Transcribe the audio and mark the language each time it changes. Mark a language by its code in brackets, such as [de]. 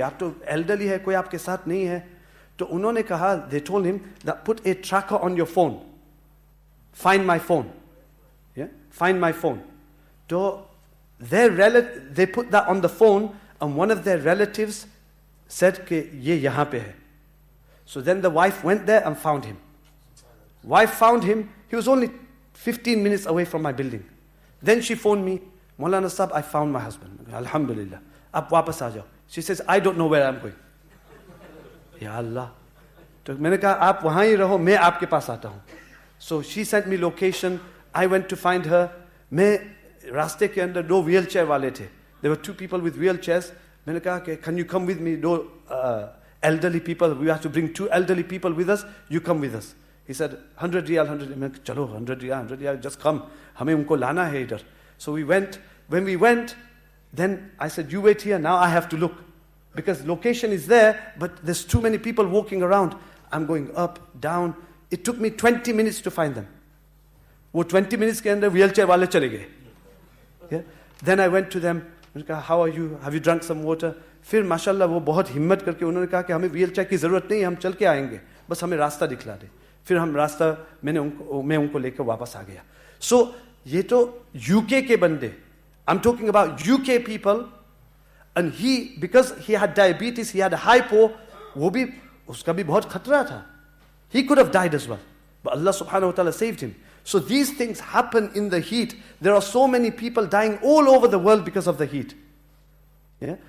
[hi] आप तो elderly है, कोई आपके साथ नहीं है. तो उन्होंने कहा, [en] they told him that put a tracker on your phone. Find my phone. Yeah? Find my phone. So they put that on the phone, and one of their relatives said [hi] कि ये यहाँ पे है. [en] So then the wife went there and found him. Wife found him. He was only 15 minutes away from my building. Then she phoned me, Maulana Sahab, I found my husband. Alhamdulillah. [hi] Ab wapas aa jao. [en] She says, I don't know where I'm going. Ya Allah. [hi] तो मैंने कहा आप वहाँ ही रहो, मैं आपके पास आता हूँ. [en] So she sent me location. I went to find her. [hi] मैं रास्ते के अंदर 2 wheelchair वाले थे. [en] There were 2 people with wheelchairs. [hi] मैंने कहा कि [en] can you come with me? 2 elderly people. We have to bring 2 elderly people with us. You come with us. He said 100 riyal, 100 riyal. [hi] मैं कहा चलो 100 riyal, [en] just come. [hi] हमें उनको लाना है इधर. [en] So we went. When we went, then I said, you wait here. Now I have to look. Because location is there, but there's too many people walking around. I'm going up, down. It took me 20 minutes to find them. [hi] वो 20 minutes के अंदर wheelchair वाले चले गए. [en] Yeah? Then I went to them. [hi] मैंने कहा, [en] how are you? Have you drunk some water? [hi] फिर माशाल्लाह वो बहुत हिम्मत करके उन्होंने कहा कि हमें wheelchair की ज़रूरत नहीं है, हम चल के आएंगे. बस हमें रास्ता दिखला दे. फिर हम रास्ता मैं उनको लेकर वापस आ गया. So ये तो UK के बंदे. [en] I'm talking about UK people. And because he had diabetes, he had a hypo, [hi] उसका भी बहुत खतरा था. [en] He could have died as well. But Allah subhanahu wa ta'ala saved him. So these things happen in the heat. There are so many people dying all over the world because of the heat. Yeah?